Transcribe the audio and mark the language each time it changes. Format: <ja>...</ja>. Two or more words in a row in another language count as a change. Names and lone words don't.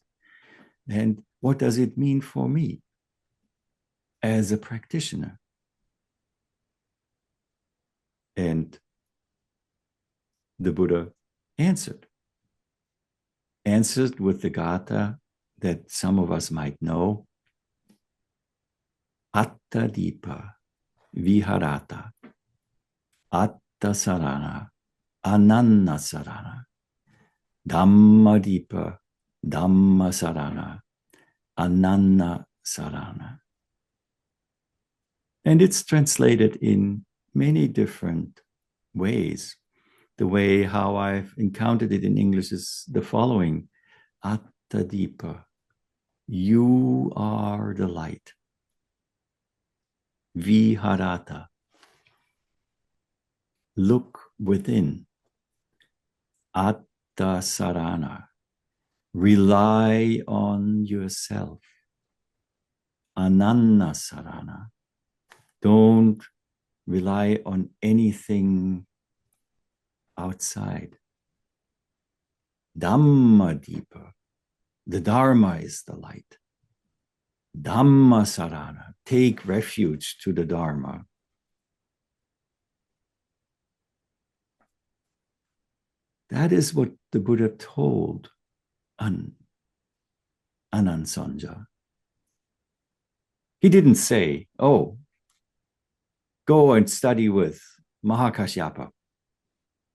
<en>And what does it mean for me as a practitioner? And the Buddha answered with the gatha that some of us might know.</en> <pi>Atta dipa viharata, atta sarana, ananna sarana, dhamma dipa, dhamma sarana, ananna sarana.</pi> <en>And it's translated in many different ways. The way how I've encountered it in English is the following.</en> <pi>Atta dipa,</pi> <en>you are the light. Viharata, look within.</en> <pi>Atta sarana,</pi> <en>rely on yourself.</en> <pi>Ananna sarana,</pi> <en>don't rely on anything outside.</en> <pi>Dhamma dipa,</pi> <en>the Dharma is the light.</en> <pi>Dhamma sarana,</pi> <en>take refuge to the Dharma. That is what the Buddha told Anansonja. He didn't say, oh, go and study with Mahakashyapa.</en>